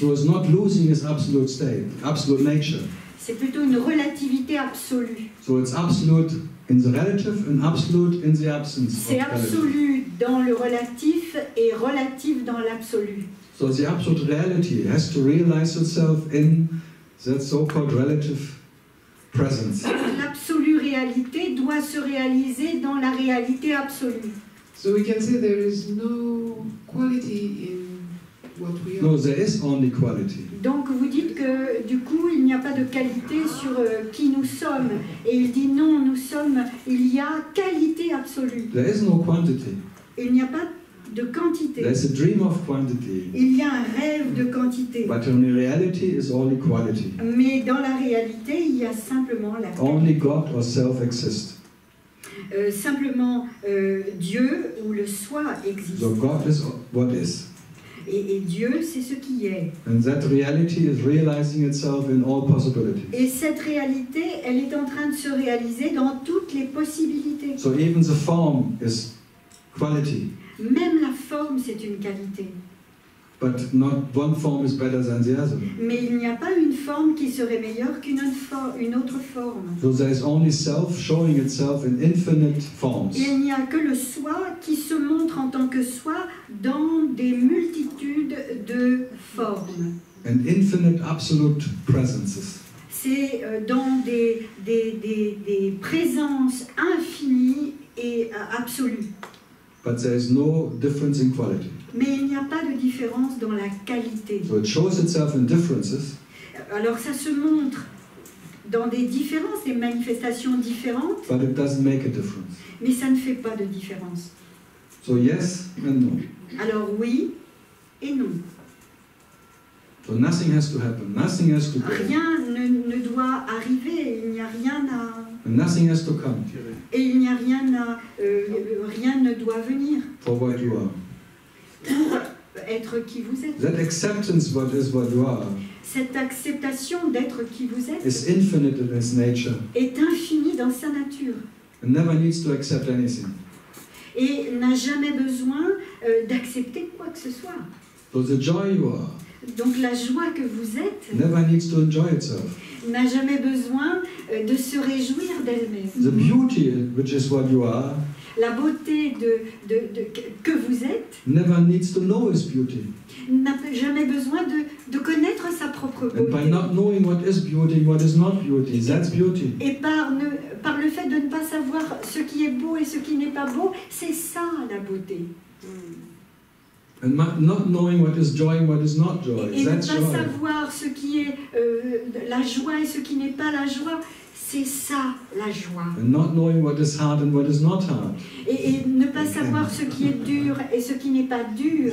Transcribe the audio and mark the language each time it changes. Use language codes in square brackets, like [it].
[en] So it's not losing its absolute state, absolute nature. [fr] C'est plutôt une relativité absolue. [en] So it's absolute in the relative and absolute in the absence of [fr] C'est [en] relative. [fr] absolu dans le relatif et relatif dans l'absolu. [en] So the absolute reality has to realize itself in that so-called relative presence. [fr] L'absolue réalité doit se réaliser dans la réalité absolue. [en] So we can say there is no quality in what we are. No, there is only quality. [fr] Donc vous dites que du coup il n'y a pas de qualité sur qui nous sommes. Et il dit non, il y a qualité absolue. [en] There is no quantity. [fr] Il n'y a pas de quantité. [en] There's a dream of quantity. [fr] Il y a un rêve de quantité. [en] But in reality is only quality. [fr] Mais dans la réalité, il y a simplement la qualité. [en] Only God or self exist. [fr] Simplement Dieu ou le soi existe. [en] So God is what is. [fr] Et Dieu, c'est ce qui est. [en] And that reality is realizing itself in all possibilities. [fr] Et cette réalité, elle est en train de se réaliser dans toutes les possibilités. [en] So even the form is quality. [fr] Même la forme, c'est une qualité. [en] But not one form is better than the other. [fr] Mais il n'y a pas une forme qui serait meilleure qu'une autre forme. [en] So there is only self showing itself in infinite forms. [fr] Il n'y a que le soi qui se montre en tant que soi dans des multitudes de formes. [en] And infinite absolute presences. [fr] C'est dans des présences infinies et absolues. [en] But there is no difference in quality. [fr] Mais il n'y a pas de différence dans la qualité. [en] So it shows itself in differences. [fr] Alors ça se montre dans des différences, des manifestations différentes, [en] But it doesn't make a difference. [fr] mais ça ne fait pas de différence. [en] So yes and no. [fr] Alors oui et non. [en] So nothing has to happen. Nothing has to go. [fr] Rien ne doit arriver, il n'y a rien à... [en] And nothing has to come. [fr] Et il n'y a rien à... rien ne doit venir [en] For what you are. [fr] pour être qui vous êtes. [en] That acceptance what you are [fr] Cette acceptation d'être qui vous êtes [en] is infinite in its nature. [fr] est infinie dans sa nature. [en] It never needs to accept anything. [fr] Et n'a jamais besoin d'accepter quoi que ce soit. [en] So the joy you are [fr] Donc la joie que vous êtes [en] never needs to enjoy itself. [fr] n'a jamais besoin de se réjouir d'elle-même. [en] The beauty which is what you are [fr] La beauté que vous êtes [en] never needs to know its beauty. [fr] n'a jamais besoin de connaître sa propre [en] And by [fr] beauté. [en] not knowing what is beauty, what is not beauty, that's beauty. [fr] Et par le fait de ne pas savoir ce qui est beau et ce qui n'est pas beau, c'est ça la beauté. [en] And not knowing what is joy and what is not joy, [fr] Et ne [en] that's [fr] pas [en] joy. [fr] savoir ce qui est la joie et ce qui n'est pas la joie, c'est ça la joie. [en] And not knowing what is hard and what is not hard, [fr] Et ne pas savoir ce qui est dur et ce qui n'est pas dur,